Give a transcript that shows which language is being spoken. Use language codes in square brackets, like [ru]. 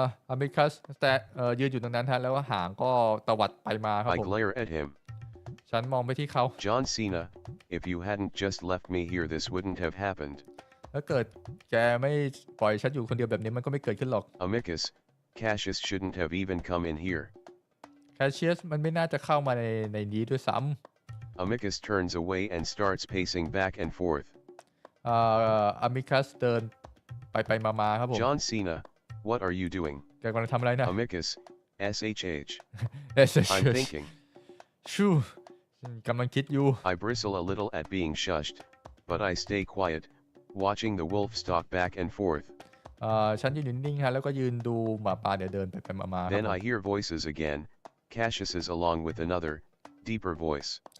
[th] อมิคัสแต่ยืนอยู่ตรงนั้นฮะแล้วหางก็ตวัดไปมาครับ [en] I [th] ผม [en] glare at him. [th] ฉันมองไปที่เขา [en] John Cena, if you hadn't just left me here, this wouldn't have happened. [th] ถ้าเกิดแกไม่ปล่อยฉันอยู่คนเดียวแบบนี้มันก็ไม่เกิดขึ้นหรอก [en] Amicus, Cassius shouldn't have even come in here. [th] แคชเชียสมันไม่น่าจะเข้ามาในนี้ด้วยซ้ [en] Amicus turns away and starts pacing back and forth. [th] ำอมิคัสเดินไปมาครับผม [en] John Cena, what are you doing? [th] แกกำลังทำอะไรนะ [en] Amicus, SHH. เอส I'm thinking. [th] ชูกำลังคิดอยู่ [en] I bristle a little at being shushed, but I stay quiet, watching the wolf stalk back and forth. [th] ฉันยืนนิ่งๆฮะแล้วก็ยืนดูหมาป่าเดินไปมาครับ [en] Then I hear voices again, Cassius's along with another, deeper voice.